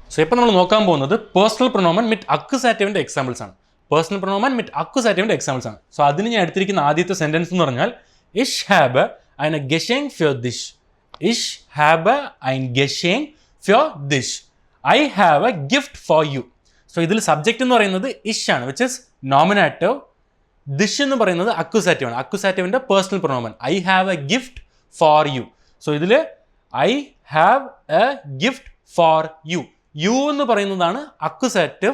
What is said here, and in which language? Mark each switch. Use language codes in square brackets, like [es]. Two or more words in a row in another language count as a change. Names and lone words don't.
[ml] സോ ഇപ്പോൾ നമ്മൾ നോക്കാൻ പോകുന്നത് [de] Personal Pronomen [ml] വിത്ത് അക്യുസാറ്റീവിൻ്റെ എക്സാമ്പിൾസ് ആണ്. [de] Personal Pronomen [ml] വിത്ത് അക്യുസാറ്റീവിൻ്റെ എക്സാമ്പിൾസ് ആണ്. സോ അതിന് ഞാൻ എടുത്തിരിക്കുന്ന ആദ്യത്തെ സെൻറ്റൻസ് എന്ന് പറഞ്ഞാൽ [de] ich hab eine Geschenk für dich. Ich habe ein Geschenk für dich. [en] I have a gift for you. [ml] സോ ഇതിൽ സബ്ജക്റ്റ് എന്ന് പറയുന്നത് ഇഷ് ആണ്, [en] which is nominative. [ml] ദിഷ് എന്ന് പറയുന്നത് അക്യുസാറ്റീവ് ആണ്. അക്യുസാറ്റീവിൻ്റെ പേഴ്സണൽ പ്രൊനോമൻ [en] I have a gift for you. [ml] സോ ഇതിൽ [en] I have a gift for you. [ml] യു എന്ന് പറയുന്നതാണ് അക്യുസാറ്റീവ്.